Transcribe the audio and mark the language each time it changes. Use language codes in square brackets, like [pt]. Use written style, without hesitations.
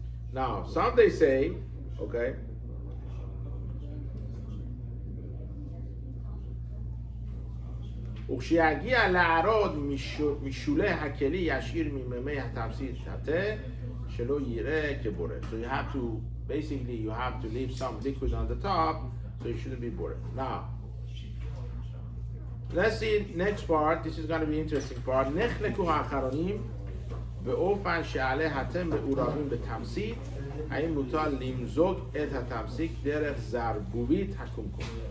[en] Now, some they say, okay, [he] וכשיגיע לערוד משולי הכלי ישאיר ממימי התמצית תתה שלא יראה כבורר. [en] So you have to, basically you have to leave some liquid on the top so it shouldn't be borer. Now, let's see next part. This is going to be interesting part. [he] נחלקו האחרונים באופן שעלה התם מעורבים בתמצית, האם מותר למזוג את התמצית דרך זרבובית הקומקום.